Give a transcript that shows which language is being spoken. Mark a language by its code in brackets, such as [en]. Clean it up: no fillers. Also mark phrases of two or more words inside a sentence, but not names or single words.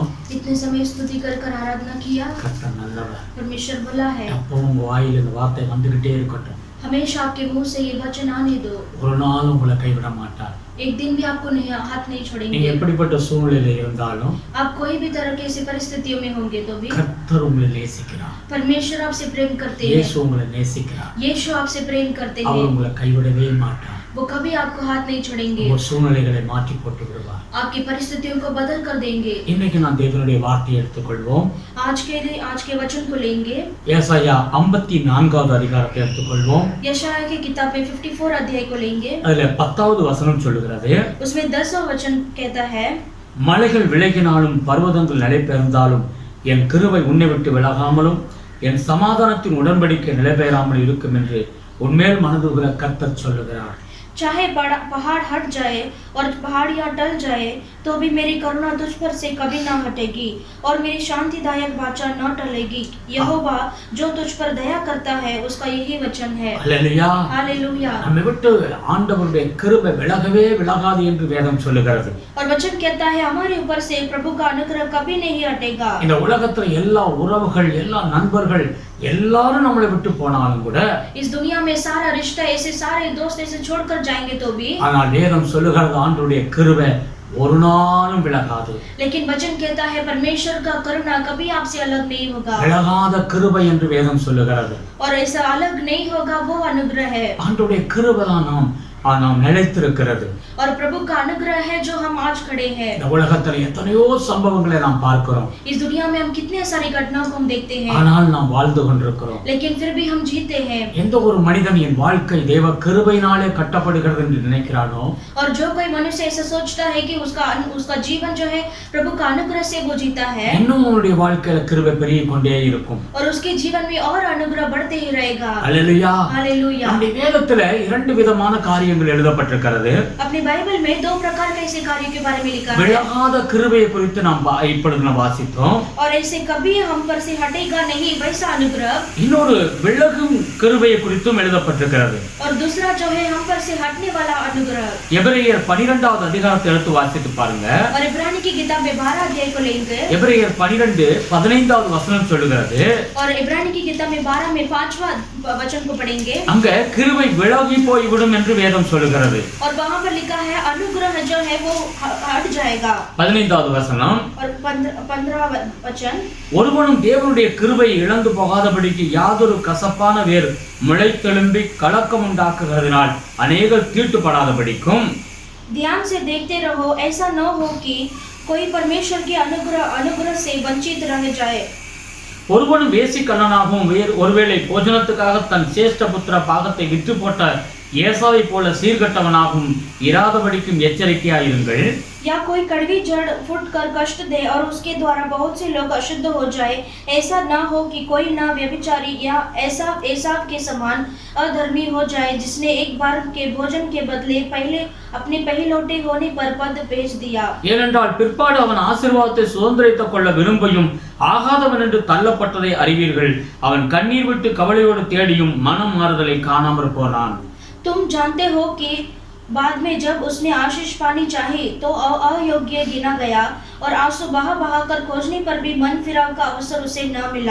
[hi] इतने समय स्तुति कर कर आराधना किया। [ta] கர்த்தர் நல்லவர். [hi] परमेश्वर भला है। [ta] எப்பவும் உங்க வாயில இந்த வார்த்தை வந்துகிட்டே இருக்கட்டும். [hi] हमेशा आपके मुंह से ये वचन आने दो। [ta] ஒரு நாளும் உங்களை கைவிட மாட்டார். [hi] एक दिन भी आपको नहीं हाथ नहीं छोड़ेंगे। [ta] நீங்க எப்படிப்பட்ட சூழ்நிலையில இருந்தாலும், [hi] आप कोई भी तरह की ऐसी परिस्थितियों में होंगे तो भी [ta] கர்த்தர் உங்களை நேசிக்கிறார். [hi] परमेश्वर आपसे प्रेम करते हैं। [ta] இயேசு உங்களை நேசிக்கிறார். [hi] यीशु आपसे प्रेम करते हैं। [ta] அவர் உங்களை கைவிடவே மாட்டார். [hi] वो कभी आपको हाथ नहीं छोड़ेंगे। [ta] உங்க சூழ்நிலைகளை மாற்றி போட்டு விடுவார். [hi] आपकी परिस्थितियों को बदल कर देंगे। [ta] இன்னைக்கு நான் தேவனுடைய வார்த்தையை எடுத்துக்கொள்வோம். [hi] आज के वचन को लेंगे। [ta] ஏசாயா 54வது அதிகாரத்தை எடுத்துக்கொள்வோம். [hi] यशाया की किताब में 54 अध्याय को लेंगे। [ta] அதுல 10வது வசனம் சொல்லுகிறது, [hi] उसमें 10वां वचन कहता है, [ta] மலைகள் விலகினாலும் பர்வதங்கள் நிலைபெயர்ந்தாலும் என் கிருபை உன்னை விட்டு விலகாமலும் என் சமாதானத்தின் உடன்படிக்கை நிலைபெயராமல் இருக்கும் என்று உன்மேல் மனதுகிற கர்த்தர் சொல்லுகிறார். [hi] चाहे पहाड़ हट जाए और पहाड़ियाँ टल जाए तो भी मेरी करुणा तुझ पर से कभी ना हटेगी और मेरी शांतिदायक वाचा न टलेगी। यहोवा जो तुझ पर दया करता है उसका यही वचन है। हालेलुया। हालेलुया। [ta] நம்மை விட்டு ஆண்டவருடைய கிருபை விலகவே விலகாது என்று வேதம் சொல்லுகிறது. [hi] और वचन कहता है हमारे ऊपर से प्रभु का अनुग्रह कभी नहीं हटेगा। [ta] இந்த உலகத்துல எல்லா உறவுகள், எல்லா நண்பர்கள் எல்லாரும் நம்மளை விட்டு போனாலும் கூட, [hi] इस दुनिया में सारा रिश्ता ऐसे सारे दोस्त ऐसे छोड़कर जाएंगे तो भी, [ta] ஆனால் வேதம் சொல்லுகிறது ஆண்டவருடைய கிருபை ஒரு நாளும் விலகாது. [hi] लेकिन वचन कहता है परमेश्वर का करुणा कभी आपसे अलग नहीं होगा। [ta] விலகாத கிருபை என்று வேதம் சொல்லுகிறது. [hi] और ऐसा अलग नहीं होगा, वो अनुग्रह है। [ta] ஆண்டவருடைய கிருபை தான் நாம் நிலைத்திருக்கிறது. [hi] और प्रभु का अनुग्रह है जो हम आज खड़े हैं। [ta] இந்த உலகத்துல எத்தனையோ சம்பவங்களை நாம் பார்க்கிறோம். [hi] इस दुनिया में हम कितने सारी घटनाओं को हम देखते हैं, [ta] ஆனால் நாம் வாழ்ந்து கொண்டிருக்கிறோம். [hi] लेकिन फिर भी हम जीते हैं। [ta] எந்த ஒரு மனிதன் என் வாழ்க்கை தேவ கிருபையினாலே கட்டப்படுகிறது என்று நினைக்கிறானோ, [hi] और जो कोई मनुष्य ऐसा सोचता है कि उसका जीवन जो है प्रभु का अनुग्रह से वो जीता है, [ta] இன்னும் அவனுடைய வாழ்க்கையில கிருபை பெருகிக் கொண்டே இருக்கும். [hi] और उसके जीवन में और अनुग्रह बढ़ते ही रहेगा। हालेलुया। हालेलुया। [ta] நம்முடைய வேதத்துல இரண்டு விதமான காரியங்கள் எழுதப்பட்டிருக்கிறது. [hi] अपनी बाइबल में दो प्रकार के ऐसे कार्यों के बारे में लिखा है। [ta] விலகாத கிருபையை குறித்து நாம் இப்பொழுது வாசித்தோம். [hi] और ऐसे कभी हम पर से हटेगा नहीं वैसा अनुग्रह। [ta] இன்னொரு விலகும் கிருபையை குறித்தும் எழுதப்பட்டிருக்கிறது. [hi] और दूसरा जो है हम पर से हटने वाला अनुग्रह। [ta] எபிரேயர் 12வது அதிகாரத்தை எடுத்து வாசித்து பாருங்க. [hi] और इब्रानी की किताब में 12 अध्याय को लेंगे। [ta] எபிரேயர் 12:15வது வசனம் சொல்லுகிறது, [hi] और इब्रानी की किताब में 12 में 5वां वचन को पढ़ेंगे। [ta] அங்க கிருபை விலகி போய்விடும் என்று வேதம் சொல்லுகிறது. [hi] और वहां पर लिखा है अनुग्रह जो है वो हट जाएगा। [ta] 15வது வசனம், [hi] और 15वां वचन, [ta] ஒருவனும் தேவனுடைய கிருபை இழந்து போகாதபடிக்கு யாதொரு கசப்பான வேர் முளைத்தெழும்பி கலக்கம் உண்டாக்குகிறதினால் அநேகர் தீட்டுப்படாதபடிக்கும், [hi] ध्यान से देखते रहो ऐसा न हो कि कोई परमेश्वर के अनुग्रह से वंचित रह जाए। [ta] ஒருவனும் வேசி கண்ணனாகவும் ஒருவேளை போஜனத்துக்காக தன் சேஷ்ட புத்திர பாகத்தை விற்று போட்ட ஏசாவை போல சீர்கட்டவனாகவும் இராதபடிக்கும் எச்சரிக்கையாயிருங்கள். [hi] या कोई कड़वी जड़ फूट कर कष्ट दे और उसके द्वारा बहुत से लोग अशुद्ध हो जाए, ऐसा न हो कि कोई न व्यभिचारी या एसाव के समान अधर्मी हो जाए, जिसने एक बार के भोजन के बदले पहले अपने पहिलौटे होने पर पद बेच दिया. [ta] ஏனென்றால் பிற்பாடு அவன் ஆசீர்வாதத்தை சுதந்திரித்துக் கொள்ள விரும்பியும் ஆகாதவன் என்று தள்ளப்பட்டதை அறிவீர்கள். அவன் கண்ணீர் விட்டு கவலையோடு தேடியும் மனம் மாறுதலை காணாமற் போனான். [hi] तुम जानते हो कि बाद में जब उसने आशीष पानी चाही तो अयोग्य गिना गया और आंसू बहा बहा कर खोजने पर भी मन फिराव का अवसर उसे न मिला.